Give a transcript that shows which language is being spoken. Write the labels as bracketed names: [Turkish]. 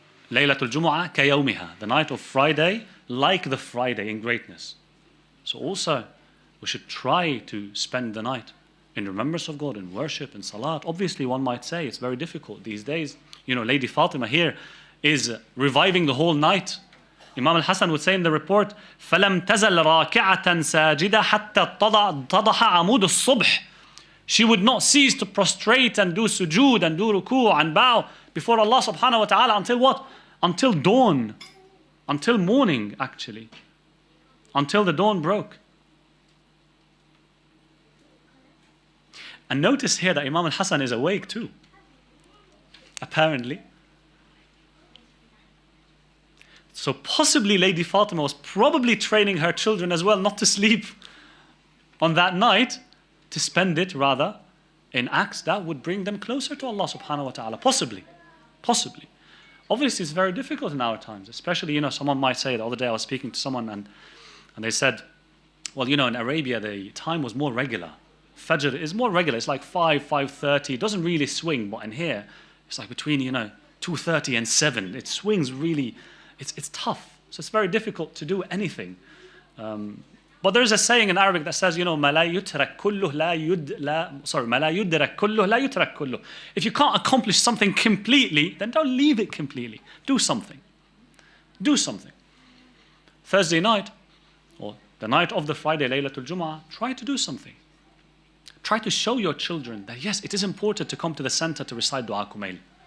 [English] Laylatul Jumu'ah kayawmiha. The night of Friday, like the Friday in greatness. So also, we should try to spend the night in remembrance of God, in worship, in salat. Obviously, one might say it's very difficult these days. Lady Fatima here is reviving the whole night. Imam al-Hasan would say in the report, [Arabic] فَلَمْ تَزَلْ رَاكِعَةً سَاجِدَةً حَتَّى اتَّضَحَ عَمُودُ الصُّبْحِ. [English] She would not cease to prostrate and do sujood and do ruku' and bow before Allah subhanahu wa ta'ala until what? Until dawn. Until morning, actually. Until the dawn broke. And notice here that Imam al-Hasan is awake too. Apparently. So possibly Lady Fatima was probably training her children as well not to sleep on that night, to spend it rather in acts that would bring them closer to Allah subhanahu wa ta'ala. Possibly. Obviously it's very difficult in our times, especially, someone might say, the other day I was speaking to someone and they said, well, in Arabia the time was more regular. Fajr is more regular, it's like 5:30, it doesn't really swing, but in here, it's like between, 2:30 and 7, it swings really, it's tough. So it's very difficult to do anything. But there's a saying in Arabic that says, [Arabic] مَا لَا يُتْرَكْ كُلُّهُ مَا لَا يُدْرَكْ كُلُّهُ لَا يُتْرَكْ كُلُّهُ. [English] If you can't accomplish something completely, then don't leave it completely. Do something. Thursday night, or the night of the Friday, Laylatul Jumu'ah, try to do something. Try to show your children that yes, it is important to come to the center to recite Dua Kumail.